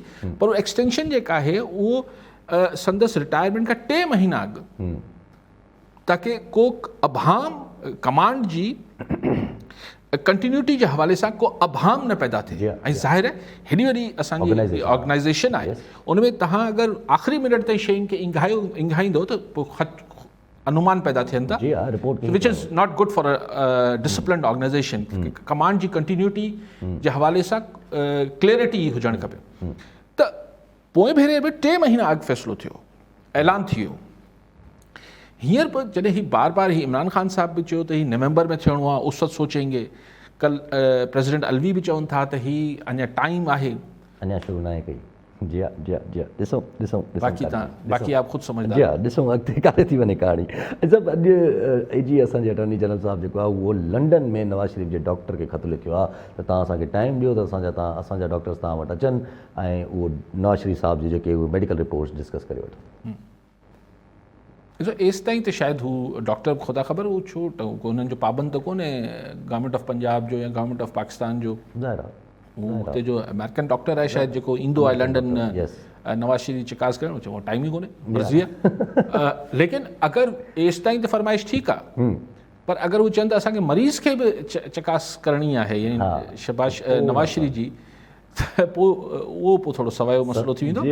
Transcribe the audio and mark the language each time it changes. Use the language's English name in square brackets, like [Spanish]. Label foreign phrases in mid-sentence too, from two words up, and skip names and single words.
[Sindhi] पर उहो एक्सटेंशन जेका आहे उहो संदसि रिटायरमेंट खां 3 महीना अॻु, ताकी को अभाम कमांड जी कंटिन्यूटी जे हवाले सां को अभाम न पैदा थिए। ऐं ज़ाहिर आहे हेॾी वॾी असांजी ऑर्गेनाइज़ेशन आहे, उनमें तव्हां अगरि आख़िरी मिनट ताईं शयुनि खे इंघाईंदो त पोइ अनुमान पैदा थियनि था, [English] Which is not good for a disciplined organization. [Sindhi] कमांड जी कंटिन्यूटी जे हवाले सां क्लैरिटी हुजणु खपे। त पोइ भेरे बि 3 महीना अॻु फ़ैसिलो थियो, ऐलान थी वियो। हींअर पर जॾहिं ही बार ही इमरान ख़ान साहब बि चयो त ही नवंबर में थियणो आहे, [Urdu] اس وقت سوچیں گے. [Sindhi] कल प्रेसिडेंट अलवी बि चवनि था त ही अञा टाइम आहे, अञा शुरू न आहे कई। जी हा, जी हा, जी हा, ॾिसूं बाक़ी आप ख़ुदि सम्झंदा। जी हा, ॾिसूं अॻिते काथे थी वञे कहाणी। सभु अॼु AG असांजे [English] attorney general [Sindhi] साहब जेको आहे उहो लंडन में नवाज़ शरीफ़ जे डॉक्टर खे ख़त लिखियो आहे त तव्हां असांखे टाइम ॾियो त असांजा डॉक्टर्स तव्हां वटि अचनि ऐं उहो नवाज़ शरीफ़ साहब जी जेके उहे [English] medical reports [Sindhi] डिस्कस करे वठनि। ॾिसो एसि ताईं त शायदि हू डॉक्टर ख़ुदा ख़बर हू छो हुननि जो पाबंद त कोन्हे [English] Government of Punjab [Sindhi] जो या [English] Government of Pakistan [Sindhi] जो, हू हुते जो अमेरिकन डॉक्टर आहे शायदि जेको ईंदो आहे लंडन नवाज़ शरीफ़ चिकास करणु, चयो टाइम ई कोन्हे, मर्ज़ी आहे। लेकिन अगरि एसि ताईं त फरमाइश ठीकु आहे, पर अगरि हू चवनि त असांखे मरीज़ खे बि चिकास करणी आहे यानी शहबाज नवाज़ शरीफ़ जी, त पोइ उहो पोइ थोरो सवायो मसइलो थी वेंदो।